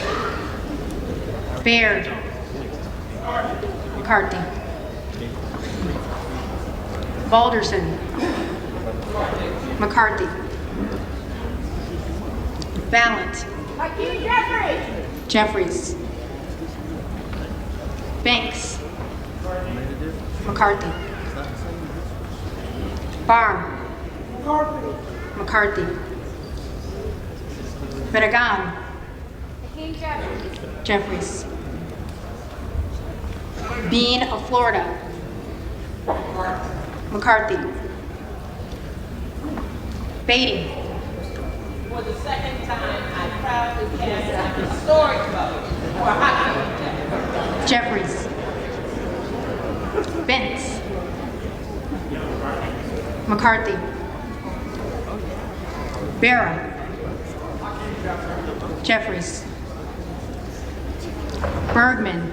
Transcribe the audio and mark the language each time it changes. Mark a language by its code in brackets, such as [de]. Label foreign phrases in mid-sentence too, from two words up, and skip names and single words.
[en] Baird. McCarthy. Balderson. McCarthy. Vallant. Jeffries. Banks. McCarthy. Barr. McCarthy. Bedagan. Jeffries. Bean of Florida. McCarthy. Beatty. For the second time, I proudly cast a historic vote for Hakeem Jeffries. Bentz. McCarthy. Barra. Jeffries. Bergman.